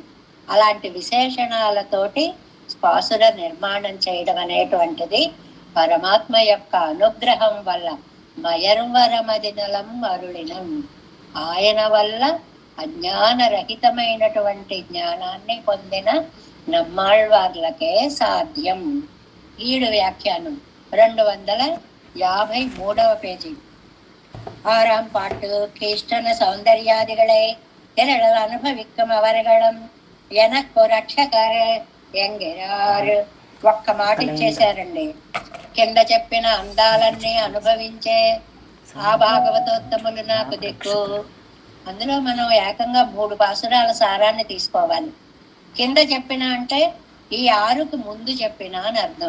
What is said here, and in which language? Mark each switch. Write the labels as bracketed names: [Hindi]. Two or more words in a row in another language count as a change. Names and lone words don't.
[Telugu] అలాంటి విశేషణాలతోటి పాసుర నిర్మాణం చేయడం అనేటువంటిది పరమాత్మ యొక్క అనుగ్రహం వల్ల, [Tamil] மயர்வறமதிநலம் அருளினன், [Telugu] ఆయన వల్ల అజ్ఞానరహితమైనటువంటి జ్ఞానాన్ని పొందిన నమ్మాళ్వార్లకే సాధ్యం. ఈడు వ్యాఖ్యానం 253వ పేజీ. [Tamil] 6ஆம் பாட்டு. கிருஷ்ணன சௌந்தர்யாதிகளை திரளல் அனுபவிக்கும் அவர்களும் எனக்கு ரக்ஷகர் என்கிறார். [Telugu] ఒక్క మాట ఇచ్చేశారండి. కింద చెప్పిన అందాలన్నీ అనుభవించే ఆ భాగవతోత్తములు నాకు దిక్కు. అందులో మనం ఏకంగా 3 పాసురాల సారాన్ని తీసుకోవాలి. కింద చెప్పిన అంటే ఈ 6కు ముందు చెప్పిన అని అర్థం.